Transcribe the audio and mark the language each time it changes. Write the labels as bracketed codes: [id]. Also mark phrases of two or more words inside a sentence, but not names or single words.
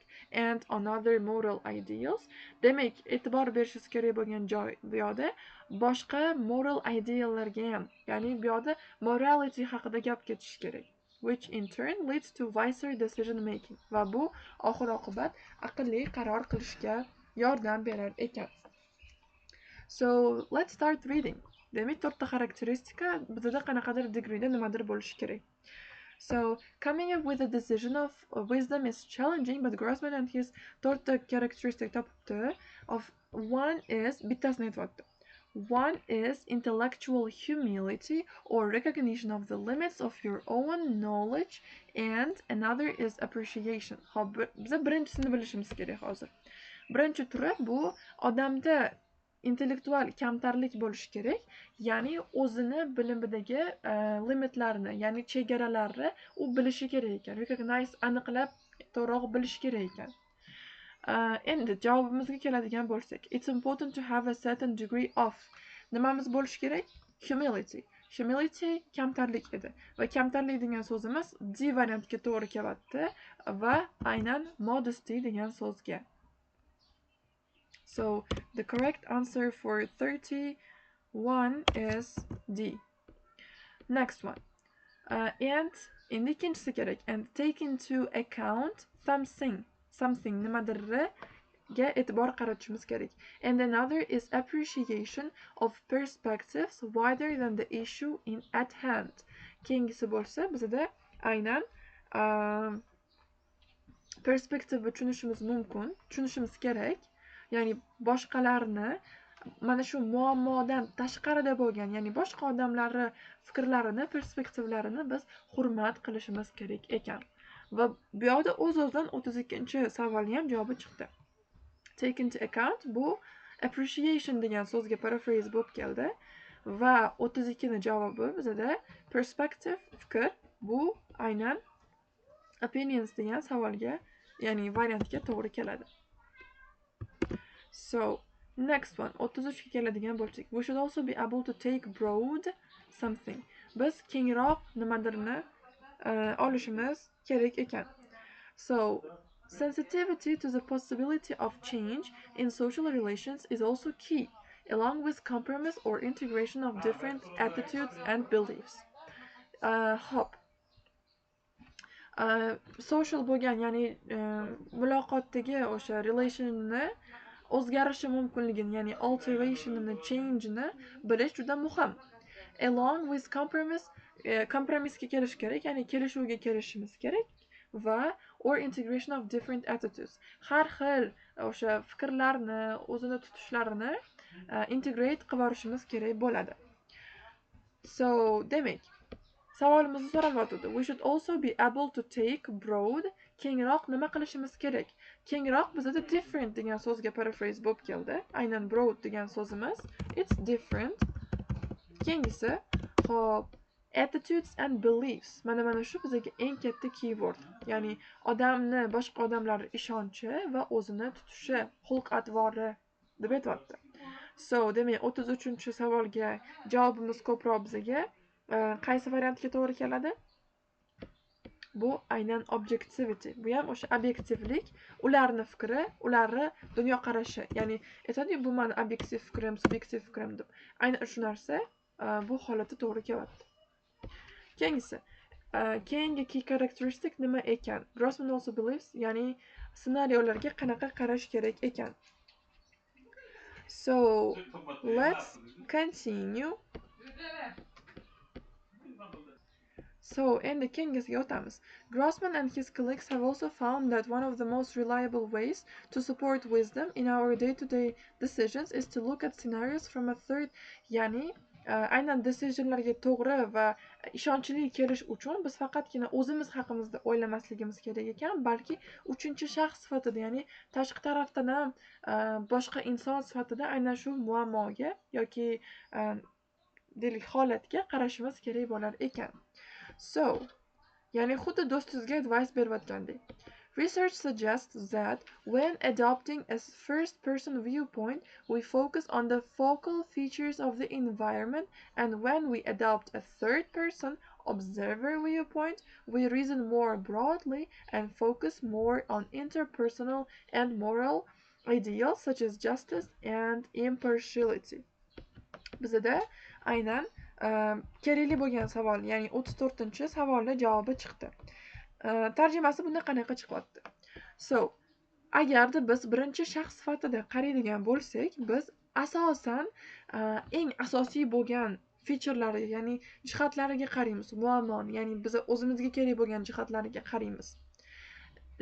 [en] And another moral ideals, [uz] demak, e'tibor berishingiz kerak bo'lgan joy bu yoqda boshqa moral ideallarga ham, ya'ni bu yoqda morality haqida gap ketishi kerak, [en] which in turn leads to wiser decision making, [uz] va bu oxir oqibat aqlli qaror qilishga yordam berar ekan. [en] So, let's start reading. [uz] Demak, 4 xarakteristika bizda qanaqadir degreeda nimadir bo'lishi kerak. [en] So, coming up with a decision of wisdom is challenging, but Grossman and his 4 characteristic topibdi. Of one is, [uz] bittasini aytyapti. [en] One is intellectual humility or recognition of the limits of your own knowledge, and another is appreciation. [uz] Hop, biza birinchisini bilishimiz kerak hozir. Birinchi turi bu odamda intellektual kamtarlik bo'lishi kerak, ya'ni o'zini bilimidagi limitlarini, ya'ni chegaralarini u bilishi kerak ekan. Recognize, aniqlab to'g'ri bilishi kerak ekan. Endi javobimizga keladigan bo'lsak, [en] it's important to have a certain degree of [uz] nimamiz bo'lishi kerak? [en] Humility. [uz] Humility kamtarlik edi va kamtarlik degan so'zimiz D variantga to'g'ri kelyapti va aynan modesty degan so'zga. [en] So the correct answer for 31 is D. Next one. And [uz] endi ikkinchisi kerak. [en] And take into account something [uz] nimadirga e'tibor qaratishimiz kerak. [en] And another is appreciation of perspectives wider than the issue at hand. [uz] Keyingisi bo'lsa bizda aynan perspektivni tushunishimiz kerak. Ya'ni boshqalarni mana shu muammodan tashqarida bo'lgan, ya'ni boshqa odamlarni fikrlarini, perspektivlarini biz hurmat qilishimiz kerak ekan. Va bu yoqda o'z-o'zidan 32-savolning ham javobi chiqdi. [en] Take into account [uz] bu appreciation degan so'zga paraphrase bo'lib keldi va 32ning javobi bizda perspective, fikr, bu aynan opinions degan savolga, ya'ni variantga to'g'ri keladi. [en] So next one, [uz] 33 ga keladigan bo'lsak, [en] we should also be able to take broad something. [uz] Biz kengroq nimadirni olishimiz kerak ekan. [en] So sensitivity to the possibility of change in social relations is also key, along with compromise or integration of different attitudes and beliefs. [uz] Hop. Social bo'lgan, ya'ni muloqotdagi o'sha relationni o'zgarishi mumkinligini, ya'ni alterationini, change'ni bilish juda muhim. [en] Along with compromise, [uz] kompromissga kelish kerak, ya'ni kelishuvga kelishimiz kerak va [en] or integration of different attitudes. [uz] Har xil o'sha fikrlarni, o'zini tutishlarini integrate qilib olishimiz kerak bo'ladi. So, demak, savolimizni so'ralyapti. [en] We should also be able to take broad, [uz] kengroq nima qilishimiz kerak? Kengroq bizda different degan so'zga paraphrase bo'lib keldi. Aynan broad degan so'zimiz [en] it's different. [uz] Keyingisi, hop, [en] attitudes and beliefs. [uz] Mana shu bizga eng katta keyword. Ya'ni odamni, boshqa odamlarga ishonchi va o'zini tutishi, xulq-atvori deb aytibdi. So, demak, 33-savolga javobimiz ko'proq bizga qaysi variantga to'g'ri keladi? Bu aynan objectivity. Bu ham o'sha obyektivlik, ularning fikri, ularning dunyoqarashi. Ya'ni aytadi, bu meni obyektiv fikrim, subyektiv fikrim deb. Aynan shu narsa bu holatda to'g'ri kelyapti. Keyingisi, keyingi [en] key characteristic [uz] nima ekan? [en] Grossman also believes, [uz] ya'ni ssenariylarga qanaqa qarash kerak ekan. [en] So, let's continue. So, [uz] endi keyingisiga o'tamiz. [en] Grossman and his colleagues have also found that one of the most reliable ways to support wisdom in our day-to-day decisions is to look at scenarios from a third, [uz] ya'ni aynan decisionlarga to'g'ri va ishonchli kelish uchun biz faqatgina o'zimiz haqimizda o'ylamasligimiz kerak ekan, balki uchinchi shaxs sifatida, ya'ni tashqi tarafdan ham boshqa inson sifatida aynan shu muammoga yoki deylik holatga qarashimiz kerak bo'lar ekan. So, ya'ni xuddi do'stingizga advice berayotgandek. [en] Research suggests that when adopting a first-person viewpoint, we focus on the focal features of the environment, and when we adopt a third-person observer viewpoint, we reason more broadly and focus more on interpersonal and moral ideals such as justice and impartiality. [uz] Bizda aynan kerakli bo'lgan savol, ya'ni 34-savolning javobi chiqdi. Tarjimasi bunday qanaqa chiqyapti? So, agarda biz birinchi shaxs sifatida qaraydigan bo'lsak, biz asosan eng asosiy bo'lgan featurelariga, ya'ni jihatlariga qaraymiz, muammoni, ya'ni biz o'zimizga kerak bo'lgan jihatlariga qaraymiz.